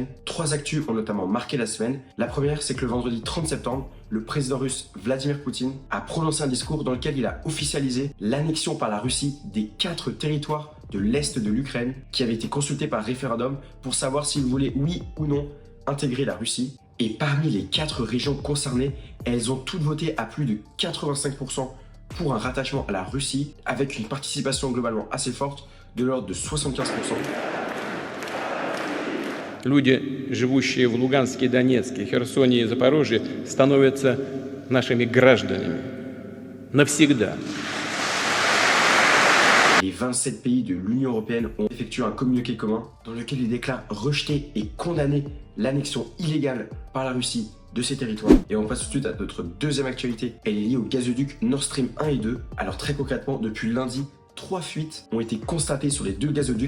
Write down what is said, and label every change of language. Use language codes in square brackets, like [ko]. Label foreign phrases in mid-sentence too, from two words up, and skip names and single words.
[fr] 3 actus ont notamment marqué la semaine. La première, c'est que le vendredi 30 septembre, le président russe Vladimir Poutine a prononcé un discours dans lequel il a officialisé l'annexion par la Russie des 4 territoires de l'Est de l'Ukraine qui avaient été consultés par référendum pour savoir s'ils voulaient oui ou non intégrer la Russie. Et parmi les 4 régions concernées, elles ont toutes voté à plus de 85% pour un rattachement à la Russie, avec une participation globalement assez forte de l'ordre de 75%. [ru] Люди, живущие в Луганске, Донецке, Херсоне и Запорожье, становятся нашими гражданами навсегда. [fr] Les 27 pays de l'Union européenne ont effectué un communiqué commun dans lequel ils déclarent rejeter et condamner l'annexion illégale par la Russie de ces territoires. Et on passe tout de suite à notre deuxième actualité. Elle est liée au gazoduc Nord Stream 1 et 2. Alors très concrètement, depuis lundi, 3 fuites ont été constatées sur les 2 gazoducs.